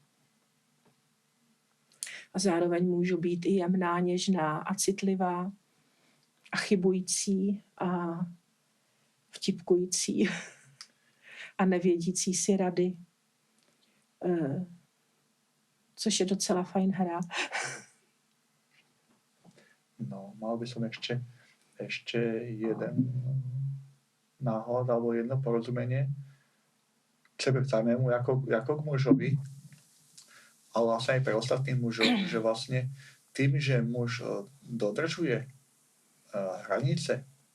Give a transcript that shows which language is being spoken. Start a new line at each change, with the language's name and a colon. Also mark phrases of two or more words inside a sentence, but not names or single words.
Czech: A zároveň můžu být i jemná, něžná a citlivá a chybující a vtipkující a nevědící si rady. Což je docela fajn hra.
Slovak: No, mal by som ešte jeden náhľad alebo jedno porozumenie k sebe samému ako k mužovi, ale vlastne aj pre ostatných mužov, že vlastne tým, že muž dodržuje hranice